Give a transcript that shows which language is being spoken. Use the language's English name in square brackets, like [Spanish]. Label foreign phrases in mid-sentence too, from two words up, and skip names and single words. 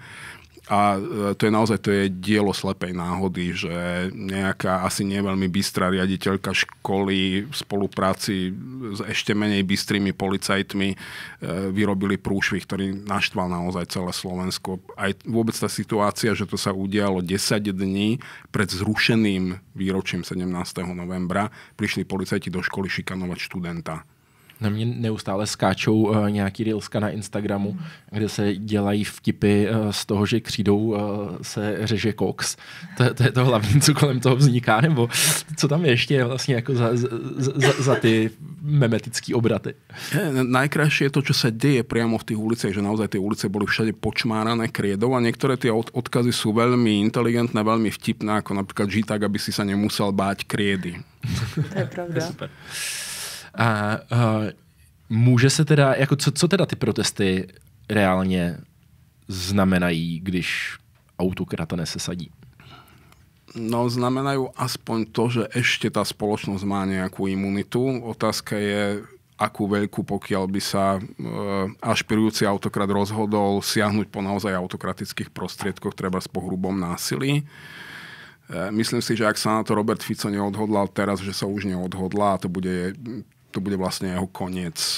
[Slovak] A to je dielo slepej náhody, že nejaká asi nie veľmi bystrá riaditeľka školy v spolupráci s ešte menej bystrými policajtmi vyrobili prúšvih, ktorý naštval naozaj celé Slovensko. Aj vôbec tá situácia, že to sa udialo 10 dní pred zrušeným výročím 17. novembra, prišli policajti do školy šikanovať študenta. [Czech] Na mě neustále skáčou nějaký reelska na Instagramu, kde se dělají vtipy z toho, že křídou se řeže koks. To je to hlavní, co kolem toho vzniká, nebo co tam ještě vlastně jako za ty memetické obraty? [Slovak] Najkrajšie je to, čo sa deje priamo v tých uliciach, že naozaj tie ulice boli všade počmárané kriedou a niektoré tie odkazy sú veľmi inteligentné, veľmi vtipné, ako napríklad žij tak, aby si sa nemusel báť kriedy. [Czech] To je pravda. Super. A může se teda, jako co teda ty protesty reálně znamenají, když autokrata nesesadí? [Slovak] No, znamenajú aspoň to, že ešte tá spoločnosť má nejakú imunitu. Otázka je, akú veľkú, pokiaľ by sa ašpirujúci autokrat rozhodol siahnuť po naozaj autokratických prostriedkoch, treba po hrubom násilí. Myslím si, že ak sa na to Robert Fico neodhodlal teraz, že sa už neodhodlá a to bude vlastne jeho koniec.